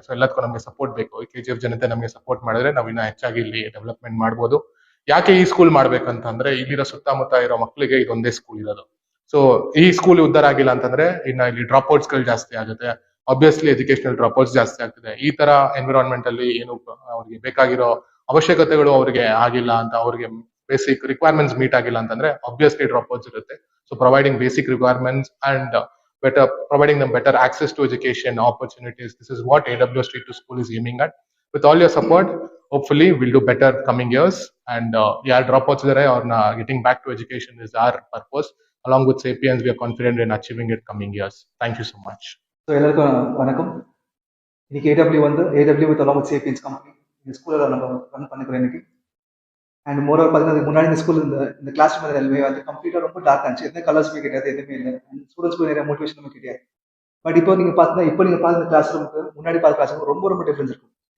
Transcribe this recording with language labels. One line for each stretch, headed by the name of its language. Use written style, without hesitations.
Kannada: So ಎಲ್ಲದಕ್ಕೂ ನಮ್ಗೆ support ಬೇಕು. KGF ಜನತೆ ನಮ್ಗೆ ಸಪೋರ್ಟ್ ಮಾಡಿದ್ರೆ ನಾವು ಇನ್ನ ಹೆಚ್ಚಾಗಿ ಇಲ್ಲಿ ಡೆವಲಪ್ಮೆಂಟ್ ಮಾಡ್ಬೋದು. ಯಾಕೆ ಈ ಸ್ಕೂಲ್ ಮಾಡ್ಬೇಕಂತ ಅಂದ್ರೆ, ಇಲ್ಲಿರೋ ಸುತ್ತಮುತ್ತ ಇರೋ ಮಕ್ಕಳಿಗೆ ಇದೊಂದೇ ಸ್ಕೂಲ್ ಇರೋದು. ಸೊ ಈ ಸ್ಕೂಲ್ ಉದ್ಧಾರ ಆಗಿಲ್ಲ ಅಂತಂದ್ರೆ ಇನ್ನ ಇಲ್ಲಿ ಡ್ರಾಪ್ ಔಟ್ಸ್ ಗಳು ಜಾಸ್ತಿ ಆಗುತ್ತೆ. ಆಬ್ವಿಯಸ್ಲಿ ಎಜುಕೇಶನಲ್ ಡ್ರಾಪ್ ಔಟ್ಸ್ ಜಾಸ್ತಿ ಆಗ್ತಿದೆ. ಈ ತರ ಎನ್ವಿರಾನ್ಮೆಂಟ್ ಅಲ್ಲಿ ಏನು ಅವ್ರಿಗೆ ಬೇಕಾಗಿರೋ ಅವಶ್ಯಕತೆಗಳು ಅವ್ರಿಗೆ ಆಗಿಲ್ಲ ಅಂತ, ಅವ್ರಿಗೆ ಬೇಸಿಕ್ ರಿಕ್ವೈರ್ಮೆಂಟ್ಸ್ ಮೀಟ್ ಆಗಿಲ್ಲ ಅಂತಂದ್ರೆ ಆಬ್ವಿಯಸ್ಲಿ ಡ್ರಾಪ್ ಔಟ್ಸ್ ಇರುತ್ತೆ.
English: So providing basic requirements and providing them better access to education opportunities. This is what AWS Street to School is aiming at. With all your support, hopefully we'll do better coming years. And yeah, dropouts or getting back to education is our purpose. Along with Sapiens, we are confident in achieving it coming years. Thank you so much.
Tamil: So எல்லாருக்கும் வணக்கம். இன்னைக்கு AW with along with sapiens company இந்த ஸ்கூலில் நம்ம run பண்ணிக்கிறோம் இன்னைக்கு. And moreover பார்த்தீங்கன்னா முன்னாடி இந்த ஸ்கூல் இந்த கிளாஸ் ரூம் எல்லாமே வந்து கம்ப்ளீட்டாக ரொம்ப டார்க் ஆச்சு. எந்த கலர்ஸுமே கிடையாது, எதுவுமே இல்லை. அண்ட் ஸ்டூடெண்ட்ஸ்க்கு நிறைய மோட்டிவேஷனுமே கிடையாது. பட் இப்போ நீங்கள் பார்த்தீங்கன்னா இப்போ நீங்கள் பார்த்த கிளாஸ் ரூமுக்கு முன்னாடி பார்த்த கிளாஸ் ரூம் ரொம்ப ரொம்ப டிஃபரன்ஸ் இருக்கும்.